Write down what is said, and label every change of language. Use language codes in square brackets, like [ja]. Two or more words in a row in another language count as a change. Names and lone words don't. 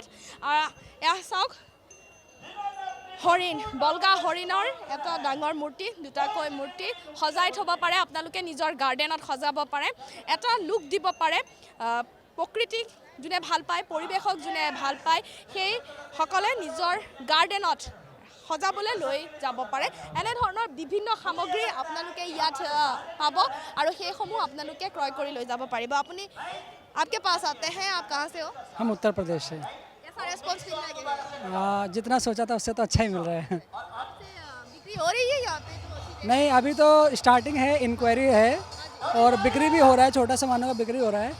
[as] এয়া চাওক, হৰিণ, বলগা হৰিণৰ এটা ডাঙৰ মূৰ্তি, দুটাকৈ মূৰ্তি সজাই থ'ব পাৰে আপোনালোকে, নিজৰ গাৰ্ডেনত সজাব পাৰে, এটা লুক দিব পাৰে। প্ৰকৃতিক যোনে ভাল পায়, পৰিৱেশক যোনে ভাল পায়, সেইসকলে নিজৰ গাৰ্ডেনত সজাবলৈ লৈ যাব পাৰে। এনেধৰণৰ বিভিন্ন সামগ্ৰী আপোনালোকে ইয়াত পাব, আৰু সেইসমূহ আপোনালোকে ক্ৰয় কৰি লৈ যাব পাৰিব। [hi] আপুনি आपके पास आते हैं, आप कहाँ से हो? हम उत्तर प्रदेश से। कैसा रेस्पॉन्स मिल रहा है? जितना सोचा था उससे तो अच्छा ही मिल रहा है। बिक्री हो रही है यहाँ पे? नहीं, अभी तो स्टार्टिंग है, इंक्वायरी है, और बिक्री भी हो रहा है, छोटा सामानों का बिक्री हो रहा है।